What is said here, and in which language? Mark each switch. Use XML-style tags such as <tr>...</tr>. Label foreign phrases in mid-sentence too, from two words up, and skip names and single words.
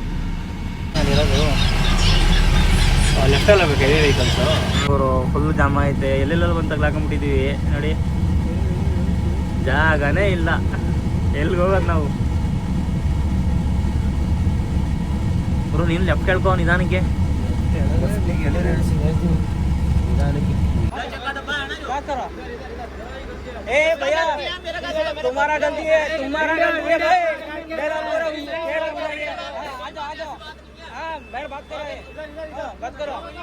<kn>ಲೆಫ್ಟಲ್ಲಿ ಬೇಕು</kn> <en>heavy vehicles.</en> <kn>ಅವರು</kn> <en>full jam</en> <kn>ಐತೆ, ಎಲ್ಲೆಲ್ಲ ಬಂದು ತಗ್ಲಾಕೊಂಡ್ಬಿಟ್ಟಿದ್ದೀವಿ ನೋಡಿ. ಜಾಗನೇ ಇಲ್ಲ, ಎಲ್ಲಿಗೆ ಹೋಗೋದು ನಾವು. ಗುರು ನೀನು ಲೆಫ್ಟ್ ಹೇಳ್ಕೊ ನಿಧಾನಕ್ಕೆ.</kn> <hi>ए भैया तुम्हारा गलती है, तुम्हारा गलती है भाई, मेरा पूरा आ जाओ हाँ बैठ बात करो, बात करो।</hi>